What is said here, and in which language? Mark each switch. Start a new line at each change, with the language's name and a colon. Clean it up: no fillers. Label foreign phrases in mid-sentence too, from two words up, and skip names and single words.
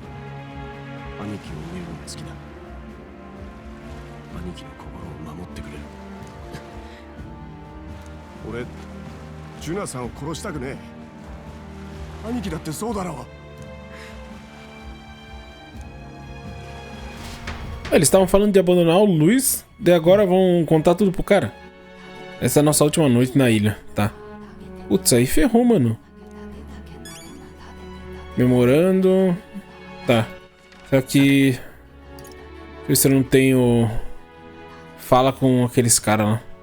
Japanese: 兄貴を見るのが好きだ。兄貴の心を守ってくれる。俺、ジュナさんを殺したくねえ。兄貴だってそうだろう。
Portuguese: Eles estavam falando de abandonar o Luiz, e agora vão contar tudo pro cara. Essa é a nossa última noite na ilha, tá? Putz, aí ferrou, mano. Memorando. Tá. Só que... deixa eu ver se eu não tenho... fala com aqueles caras lá.